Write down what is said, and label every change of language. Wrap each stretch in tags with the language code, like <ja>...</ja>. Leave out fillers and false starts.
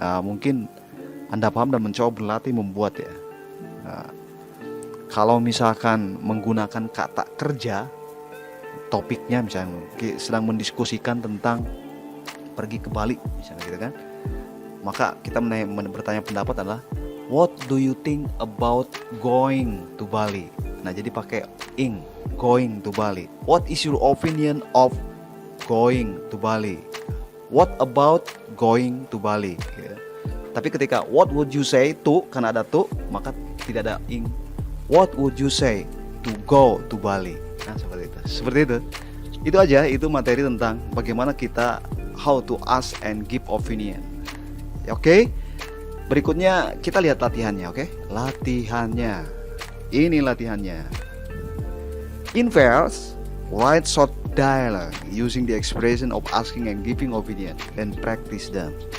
<id>Mungkin Anda paham dan mencoba berlatih membuat ya. Kalau misalkan menggunakan kata kerja, topiknya misalnya sedang mendiskusikan tentang pergi ke Bali misalnya gitu kan, maka kita bertanya pendapat adalah what do you think about going to Bali? Nah, jadi pakai ing, going to Bali.</id> <en>What is your opinion of going to Bali?</en> <id>What about going to Bali? Ya. Tapi ketika what would you say to, karena ada to, maka tidak ada ing.</id> <en>What would you say to go to Bali?</en> <id>Nah, seperti itu. Seperti itu. Itu aja, itu materi tentang bagaimana kita how to ask and give opinion. Oke. Berikutnya kita lihat latihannya, oke? Latihannya. Ini latihannya.</id> <en>In verse, write short dialogue using the expression of asking and giving opinion, then practice them.</en>